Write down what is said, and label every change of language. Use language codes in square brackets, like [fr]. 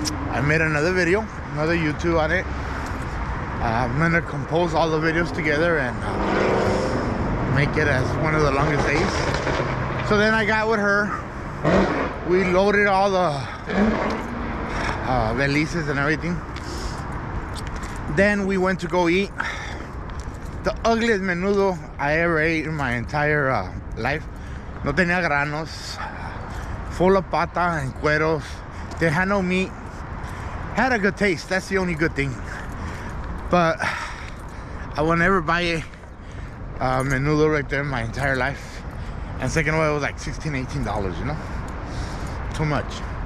[en] I made another video, another YouTube on it. I'm gonna compose all the videos together and make it as one of the longest days. So then I got with her. We loaded all the valises and everything. Then we went to go eat the ugliest menudo I ever ate in my entire life. [es] No tenía granos, [en] full of [es] pata and cueros. [en] They had no meat. Had a good taste. That's the only good thing. But I will never buy a menudo right there in my entire life. And second of all, it was like $16, $18, too much.